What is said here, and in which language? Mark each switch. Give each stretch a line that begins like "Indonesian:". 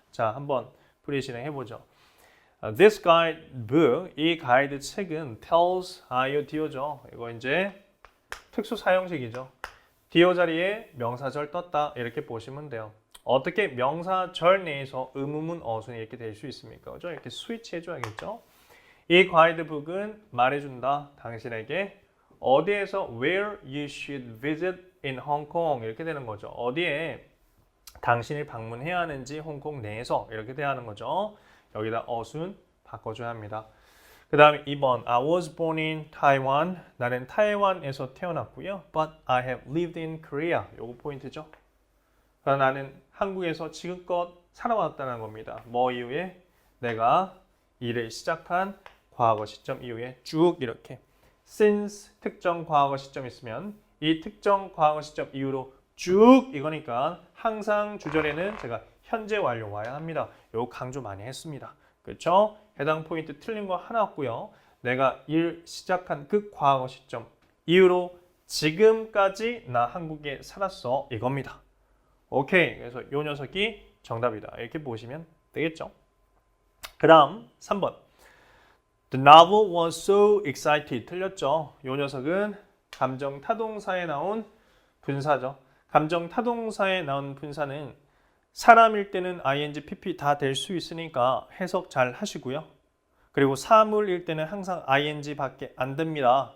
Korean: 자, 한번 풀이 진행해보죠.
English: This guidebook,
Korean: 이 가이드 책은
English: tells
Korean: IODO죠. 이거 이제 특수 사형식이죠. DO 자리에 명사절 떴다 이렇게 보시면 돼요. 어떻게 명사절 내에서 의문문 어순이 이렇게 될 수 있습니까? 그죠? 이렇게 스위치 해줘야겠죠. 이 가이드북은 말해준다. 당신에게 어디에서
English: where you should visit in Hong Kong
Korean: 이렇게 되는 거죠. 어디에 당신이 방문해야 하는지 홍콩 내에서 이렇게 돼야 하는 거죠. 여기다 어순 바꿔줘야 합니다. 그 다음에 2번
English: I was born in Taiwan.
Korean: 나는 타이완에서 태어났고요.
English: But I have lived in Korea.
Korean: 요거 포인트죠. 그러나 나는 한국에서 지금껏 살아왔다는 겁니다. 뭐 이후에? 내가 일을 시작한 과거 시점 이후에 쭉 이렇게 since 특정 과거 시점 있으면 이 특정 과거 시점 이후로 쭉 이거니까 항상 주절에는 제가 현재 완료 와야 합니다. 요거 강조 많이 했습니다. 그렇죠? 해당 포인트 틀린 거 하나 없고요. 내가 일 시작한 그 과거 시점 이후로 지금까지 나 한국에 살았어 이겁니다. 오케이. 그래서 요 녀석이 정답이다. 이렇게 보시면 되겠죠. 그 다음 3번.
English: The novel was so excited.
Korean: 틀렸죠. 요 녀석은 감정 타동사에 나온 분사죠. 감정 타동사에 나온 분사는 사람일 때는 ing, pp 다 될 수 있으니까 해석 잘 하시고요. 그리고 사물일 때는 항상 ing 밖에 안 됩니다.